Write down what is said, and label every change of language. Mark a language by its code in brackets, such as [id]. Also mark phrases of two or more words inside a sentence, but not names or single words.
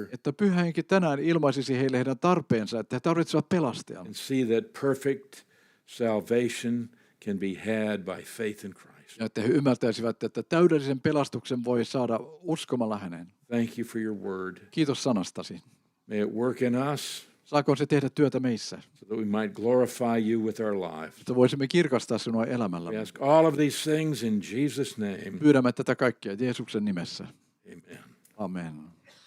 [fi] Että Pyhä Henki tänään ilmaisisi heille heidän tarpeensa, että he tarvitsevat pelastajan. [en] and see that perfect salvation can be had by faith in Christ. [fi] Ja että he ymmärtäisivät, että täydellisen pelastuksen voi saada uskomalla häneen. [en] Thank you for your word. [fi] Kiitos sanastasi. [en] May it work in us [fi] Saako se tehdä työtä meissä, [en] so that we might glorify you with our lives. [fi] että voisimme kirkastaa sinua [en] We [fi] elämällä. [en] ask all of these things in Jesus' name. [fi] Pyydämme tätä kaikkea Jeesuksen nimessä. [en] Amen. [fi] Amen.